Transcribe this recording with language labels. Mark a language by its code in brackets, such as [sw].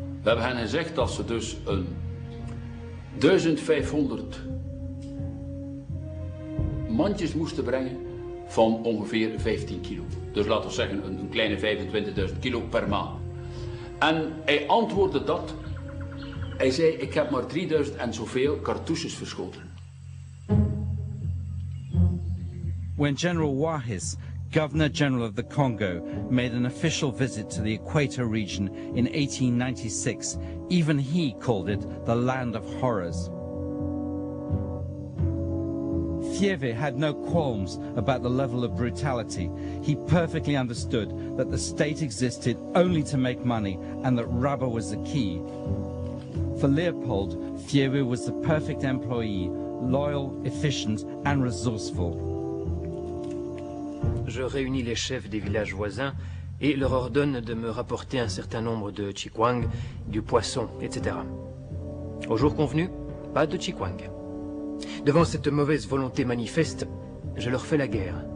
[nl] We hebben hen gezegd dat ze dus een 1500 mandjes moesten brengen van ongeveer 15 kilo. Dus laten we zeggen een kleine 25.000 kilo per maand. En hij antwoordde dat. Hij zei, ik heb maar 3000 en zoveel cartouches verschoten. [en] When General Wahis, Governor-General of the Congo, made an official visit to the Equator region in 1896, even he called it the land of horrors. Fieve had no qualms about the level of brutality. He perfectly understood that the state existed only to make money and that rubber was the key. For Leopold, Fieve was the perfect employee, loyal, efficient and resourceful. [fr] Je réunis les chefs des villages voisins et leur ordonne de me rapporter un certain nombre de chikwang, du poisson, etc. Au jour convenu, pas de chikwang. Devant cette mauvaise volonté manifeste, je leur fais la guerre.